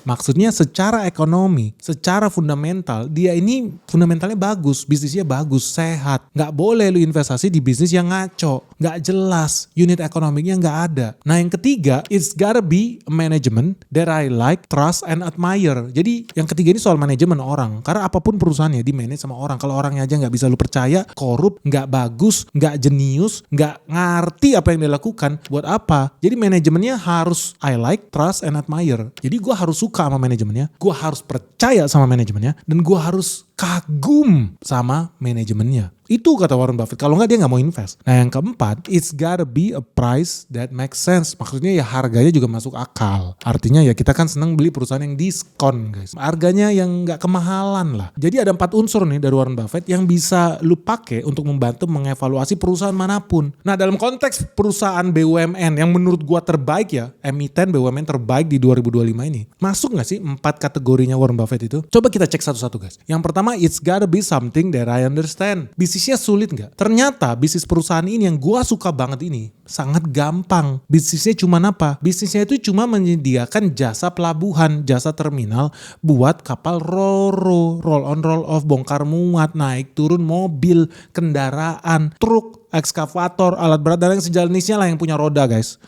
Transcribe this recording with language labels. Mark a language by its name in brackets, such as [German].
[Indonesian] Maksudnya secara ekonomi, secara fundamental, dia ini fundamentalnya bagus, bisnisnya bagus, sehat. Nggak boleh lu investasi di bisnis yang ngaco, nggak jelas, unit ekonomiknya nggak ada. Nah yang ketiga, [English] it's gotta be a management that I like, trust, and admire. [Indonesian] Jadi yang ketiga ini soal manajemen orang. Karena apapun perusahaannya di manage sama orang. Kalau orangnya aja nggak bisa lu percaya, korup, nggak bagus, nggak jenius, nggak ngerti apa yang dia lakukan, buat apa? Jadi manajemennya harus [English] I like, trust, and admire. [Indonesian] Jadi gue harus suka sama manajemennya, gue harus percaya sama manajemennya, dan gue harus kagum sama manajemennya. Itu kata Warren Buffett. Kalau nggak dia nggak mau invest. Nah yang keempat, [English] it's gotta be a price that makes sense. [Indonesian] Maksudnya ya harganya juga masuk akal. Artinya ya kita kan seneng beli perusahaan yang diskon guys. Harganya yang nggak kemahalan lah. Jadi ada 4 unsur nih dari Warren Buffett yang bisa lu pakai untuk membantu mengevaluasi perusahaan manapun. Nah dalam konteks perusahaan BUMN yang menurut gua terbaik ya, emiten BUMN terbaik di 2025 ini, masuk nggak sih 4 kategorinya Warren Buffett itu? Coba kita cek satu-satu guys. Yang pertama, [English] it's gotta be something that I understand. [Indonesian] Bisnisnya sulit nggak? Ternyata bisnis perusahaan ini yang gua suka banget ini sangat gampang. Bisnisnya cuma apa? Bisnisnya itu cuma menyediakan jasa pelabuhan, jasa terminal buat kapal ro-ro, roll on roll off, bongkar muat, naik turun mobil, kendaraan, truk, ekskavator, alat berat dan yang sejenisnya lah yang punya roda guys.